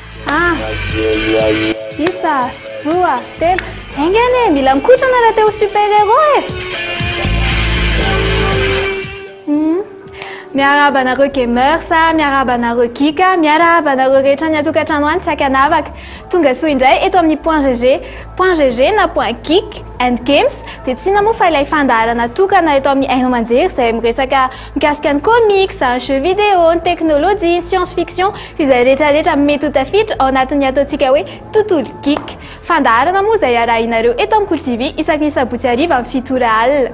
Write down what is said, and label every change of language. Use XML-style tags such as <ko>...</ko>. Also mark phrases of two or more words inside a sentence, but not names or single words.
<mg>Isa, Rua, Tem, engane, mila mikotrana raha teo super-héros Miarahaba anareo gamers, miarahaba anareo geek, miarahaba anareo rehetra ny atokantrano any tsy hakanavaka. Tonga soa indray eto amin'ny .gg na .geek and games dia tsy inona moa fa ilay fandaharana tokana eto amin'ny Hainao Manjery izay miresaka mikasika ny comics, ny</mg> <fr>jeux vidéo,</fr> <mg>ny teknôlôjia, ny</mg> <en>science fiction</en> <mg>sy izay rehetrarehetra mety ho tafiditra ao anatin'ny ataontsika hoe tontolo geek. Fandaharana moa izay arahinareo eto amin'ny Cool TV isaky ny sabotsy hariva amin'ny 7 alina.</mg>